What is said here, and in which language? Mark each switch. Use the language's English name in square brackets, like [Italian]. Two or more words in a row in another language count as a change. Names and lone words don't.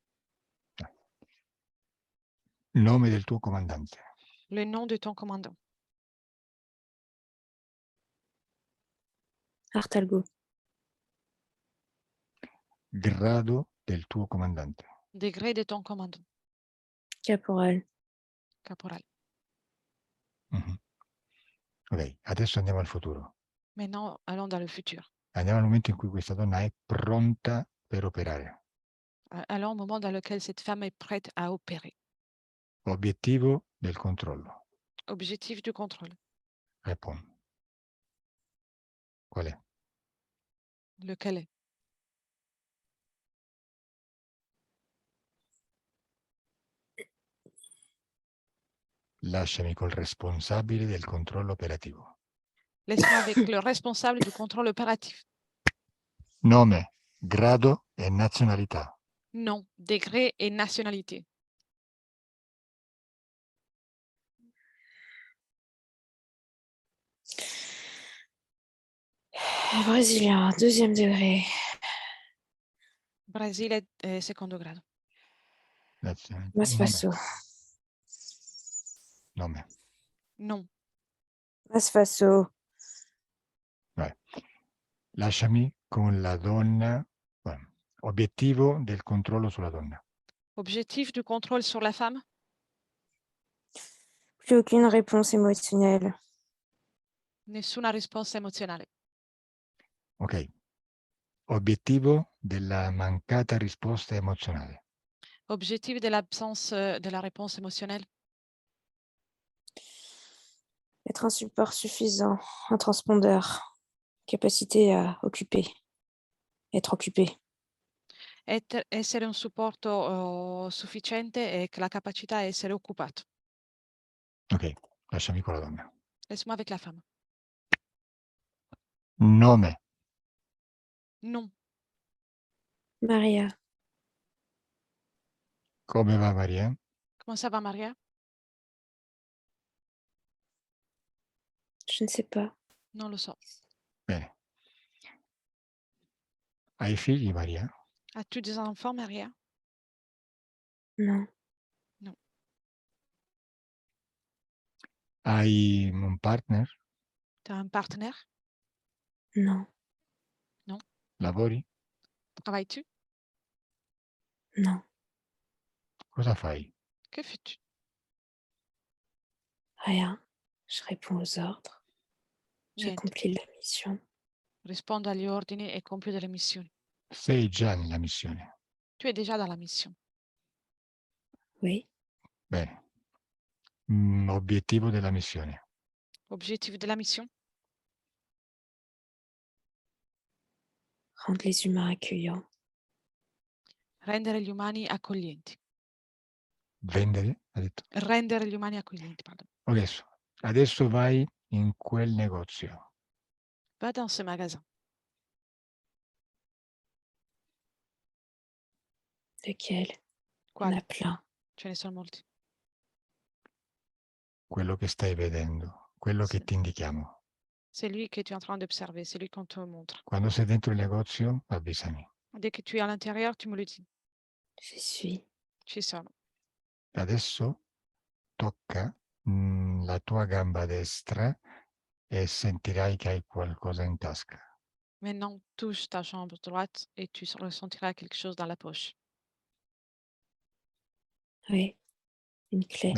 [Italian] Nome del tuo comandante. [French] Le nom de ton commandant. Artalgo. [Italian] Grado del tuo comandante. [French] Degré de ton commandant. Caporal. Caporal. Mhm. [Italian] Ok, adesso andiamo al futuro. [French] Maintenant, allons dans le futur. [Italian] Andiamo al momento in cui questa donna è pronta per operare. [French] Allons au moment dans lequel cette femme est prête à opérer. [Italian] Obiettivo del controllo. [French] Objectif du contrôle. Réponds. [Italian] Qual è? [French] Lequel est? [Italian] Lasciami col responsabile del controllo operativo. [French] Laisse-moi avec le responsable du contrôle opératif. [Italian] Nome, grado e nazionalità. [French] Nom, degré et nationalité. Brésilien, 2e degré. [Italian] Brasile secondo grado. Nazionalità. Mas Faso. Nome. Non. Mas Faso. Vai. Lasciami con la donna. Bueno, obiettivo del controllo sulla donna. [French] Objectif du contrôle sur la femme? Plus aucune réponse émotionnelle. [Italian] Nessuna risposta emozionale. Ok. Obiettivo della mancata risposta emozionale. [French] Objectif de l'absence de la réponse émotionnelle? Être un support suffisant, un transpondeur, capacité à occuper, être occupé. [Italian] Essere un supporto sufficiente e la capacità di essere occupato. Ok, lasciami con la donna. [French] Laisse-moi avec la femme. [Italian] Nome, Non. Maria. come va Maria? [French] Comment ça va, Maria? Je ne sais pas. [Italian] Non lo so. Bene. Hai figli Maria? [French] As-tu des enfants, Maria? Non. [Italian] Hai un partner? [French] Tu as un partenaire? Non. [Italian] Lavori? [French] Travailles-tu? Non. [Italian] Cosa fai? [French] Que fais-tu? Rien. Je réponds aux ordres. [Italian] Niente. [French] J'accomplis la mission. [Italian] Rispondo agli ordini e compio delle missioni. Sei già nella missione. [French] Tu es déjà dans la mission. Oui. [Italian] Bene. Obiettivo della missione. [French] Objectif de la mission? Rendre les humains accueillants. [Italian] Rendere gli umani accoglienti. Vendere? Ha detto. Rendere gli umani accoglienti, pardon. Adesso vai in quel negozio. [French] Va dans ce magasin. Lequel? Il y en [Italian] Quale? [French] a plein. [Italian] Ce ne sono molti. Quello che stai vedendo. Quello che Sì. ti indichiamo. [French] C'est lui que tu es en train d'observer, c'est lui qu'on te montre. [Italian] Quando sei dentro il negozio, avvisami. [French] Dès que tu es à l'intérieur, tu me le dis. J'y suis. [Italian] Ci sono. Adesso tocca la tua gamba destra e sentirai che hai qualcosa in tasca. [French] Maintenant, touche ta jambe droite et tu ressentiras quelque chose dans la poche. Oui. Une clé.